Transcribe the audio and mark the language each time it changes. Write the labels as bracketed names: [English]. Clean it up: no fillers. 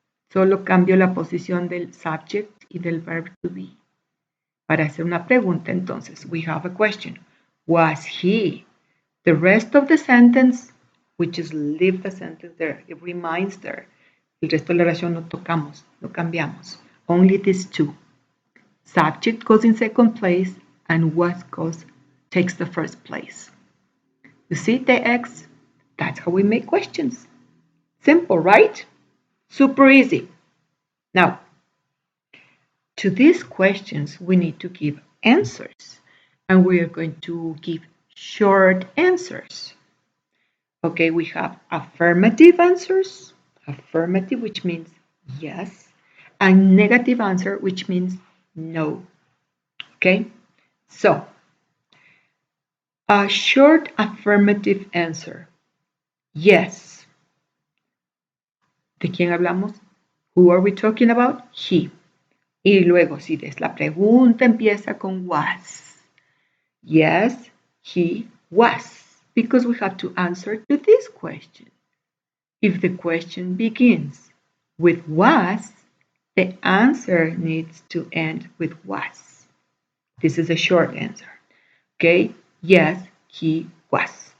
[Spanish] Solo cambio la posición del subject y del verb to be. Para hacer una pregunta, entonces, [English] we have a question. Was he? The rest of the sentence, we just leave the sentence there. It remains there. [Spanish] El resto de la oración no tocamos, no cambiamos. [English] Only these two. Subject goes in second place and takes the first place. You see the X? That's how we make questions. Simple, right? Super easy. Now, to these questions, we need to give answers. And we are going to give short answers. Okay, we have affirmative answers. Affirmative, which means yes. And negative answer, which means no. Okay, so a short affirmative answer. Yes. [Spanish] ¿De quién hablamos? [English] Who are we talking about? He. [Spanish] Y luego, si la pregunta empieza con was. [English] Yes, he was. Because we have to answer to this question. If the question begins with was, the answer needs to end with was. This is a short answer. Okay? Yes, he was.